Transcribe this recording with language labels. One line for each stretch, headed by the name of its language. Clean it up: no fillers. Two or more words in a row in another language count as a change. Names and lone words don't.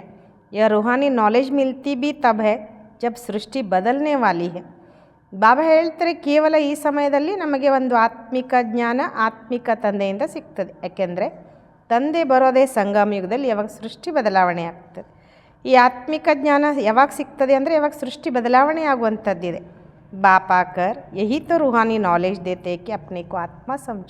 Hindi: यह रूहानी नॉलेज मिलती भी तब है जब सृष्टि बदलने वाली है.
Kannada: ಬಾಬಾ ಹೇಳ್ತಾರೆ ಕೇವಲ ಈ ಸಮಯದಲ್ಲಿ ನಮಗೆ ಒಂದು ಆತ್ಮಿಕ ಜ್ಞಾನ ಆತ್ಮಿಕ ತಂದೆಯಿಂದ ಸಿಗ್ತದೆ. ಯಾಕೆಂದರೆ ತಂದೆ ಬರೋದೇ ಸಂಗಮ ಯುಗದಲ್ಲಿ, ಯಾವಾಗ ಸೃಷ್ಟಿ ಬದಲಾವಣೆ ಆಗ್ತದೆ. ಈ ಆತ್ಮಿಕ ಜ್ಞಾನ ಯಾವಾಗ ಸಿಗ್ತದೆ ಅಂದರೆ ಯಾವಾಗ ಸೃಷ್ಟಿ ಬದಲಾವಣೆ ಆಗುವಂಥದ್ದಿದೆ.
Hindi: बाप आकर यही तो रूहानी नॉलेज देते कि अपने को आत्मा समझो.